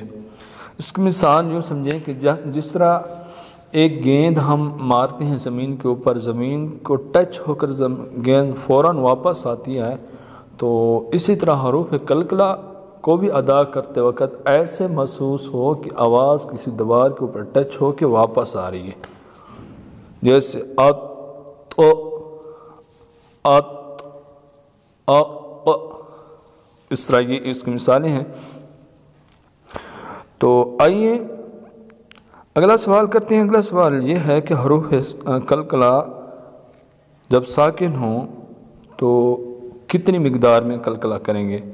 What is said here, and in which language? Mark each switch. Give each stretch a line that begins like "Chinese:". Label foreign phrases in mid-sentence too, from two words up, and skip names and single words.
Urdu: اس کی مثال یوں سمجھیں کہ جس طرح ایک گیند ہم مارتے ہیں زمین کے اوپر، زمین کو ٹچ ہو کر گیند فوراً واپس آتی ہے، تو اسی طرح حروف قلقلہ کو بھی ادا کرتے وقت ایسے محسوس ہو کہ آواز کسی دیوار کے اوپر ٹچ ہو کے واپس آ رہی ہے، جیسے ات ات ا، اس طرح یہ اس کی مثالیں ہیں۔ تو آئیے اگلا سوال کرتے ہیں۔ اگلا سوال یہ ہے کہ حروف قلقلہ جب ساکن ہوں تو کتنی مقدار میں قلقلہ کریں گے؟